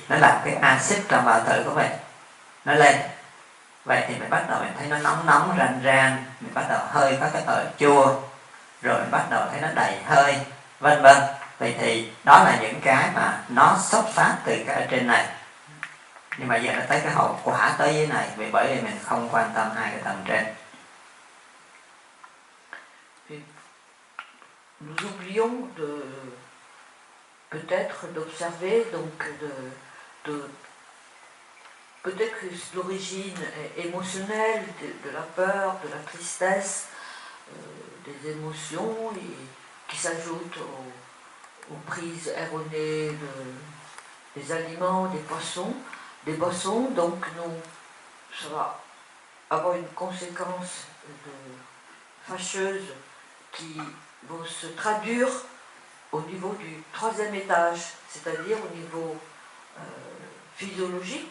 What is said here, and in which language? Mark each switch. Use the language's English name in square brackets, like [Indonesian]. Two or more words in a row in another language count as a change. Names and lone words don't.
[Vietnamese] Nó làm cái axit trong bao tử của mình nó lên. Vậy thì mình bắt đầu mình thấy nó nóng ran, mình bắt đầu hơi có cái ở chua, rồi mình bắt đầu thấy nó đầy hơi, vân vân. Vậy thì đó là những cái mà nó xuất phát từ cái ở trên này. Nhưng mà giờ nó tới cái hậu quả tới dưới này, vì bởi vì mình không quan tâm hai cái tầng trên. [French] Nous oublions peut-être d'observer, donc peut-être que l'origine est émotionnelle, de la peur, de la tristesse, des émotions qui s'ajoutent aux prises erronées des aliments, des boissons, donc ça va avoir une conséquence fâcheuse qui vont se traduire au niveau du troisième étage, c'est-à-dire au niveau physiologique.